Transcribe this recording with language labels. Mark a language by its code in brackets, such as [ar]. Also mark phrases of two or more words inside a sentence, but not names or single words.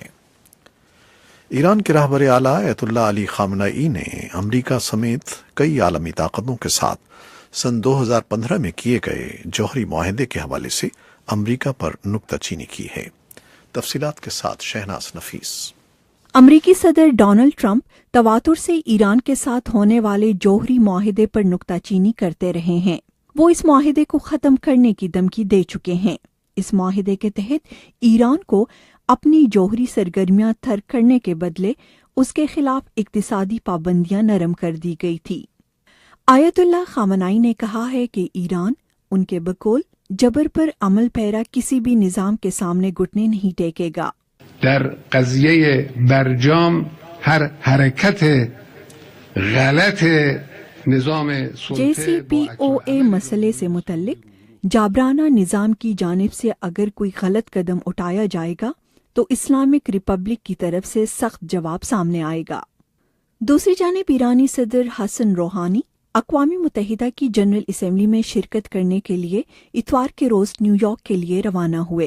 [ur] ایران کے رہبر اعلیٰ آیت اللہ علی خامنئی نے امریکہ سمیت کئی عالمی طاقتوں کے ساتھ سن 2015 میں کیے گئے جوہری معاہدے کے حوالے سے امریکہ پر نکتہ چینی کی ہے۔ تفصیلات کے ساتھ شہناز نفیس۔ امریکی صدر ڈونلڈ ٹرمپ تواتر سے ایران کے ساتھ ہونے والے جوہری معاہدے پر نکتہ چینی کرتے رہے ہیں۔ وہ اس معاہدے کو ختم کرنے کی دھمکی دے چکے ہیں۔ اس معاہدے کے تحت ایران کو اپنی جوہری سرگرمیاں ترک کرنے کے بدلے اس کے خلاف اقتصادی پابندیاں نرم کر دی گئی تھی. آیت اللہ خامنہ ای نے کہا ہے کہ ایران ان کے بقول جبر پر عمل پیرا کسی بھی نظام کے سامنے گھٹنے نہیں ٹیکے گا. [fa] در قضیه برجام هر حرکت غلط نظام سلطه [ur] JCPOA مسئلے سے متعلق جابرانہ نظام کی جانب سے اگر کوئی غلط قدم اٹھایا جائے گا تو [en] Islamic Republic [ur] کی طرف سے سخت جواب سامنے آئے گا. دوسری جانب ایرانی صدر حسن روحانی اقوام متحدہ کی [en] General Assembly [ur] میں شرکت کرنے کے لیے اتوار کے روز نیویارک کے لیے روانہ ہوئے.